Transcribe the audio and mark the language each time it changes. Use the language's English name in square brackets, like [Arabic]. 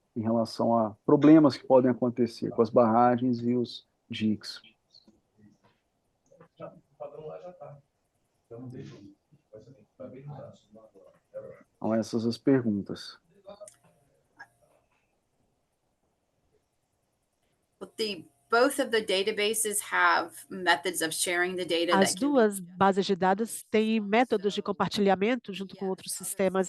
[Portuguese] Em relação a problemas que podem acontecer com as barragens e os diques. Então, essas as perguntas. [English] Both of the databases have methods of sharing the data. [Portuguese] As duas bases de dados têm métodos de compartilhamento junto com outros sistemas.